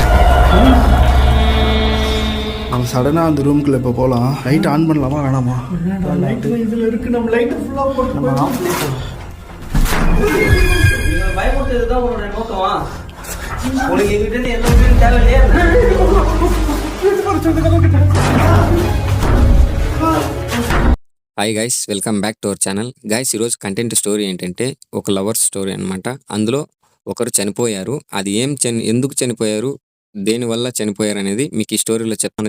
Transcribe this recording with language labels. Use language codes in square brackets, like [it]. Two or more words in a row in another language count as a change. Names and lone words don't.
[ta] அவன் சடனாக அந்த ரூம்குள்ளே இப்போ போகலாம். [en] light on [ta] பண்ணலாமா வேணாமா? லைட் இதில் இருக்குது, நம்ம லைட்டு ஃபுல்லாக போட்டு நம்ம ஆஃப் பண்ணிட்டோம். பயமுறுத்தது தான் உன்னோட நோக்கமா? உனக்கு எங்கிட்ட எந்த உதவியும் தேவையில்லையா? [en] Hi guys, welcome back to our channel. [te] గైస్, ఈరోజు [en] content story [te] ఏంటంటే ఒక [en] lovers story [te] అనమాట. అందులో ఒకరు చనిపోయారు. అది ఎందుకు చనిపోయారు, దేనివల్ల చనిపోయారు అనేది మీకు ఈ స్టోరీలో చెప్తాను.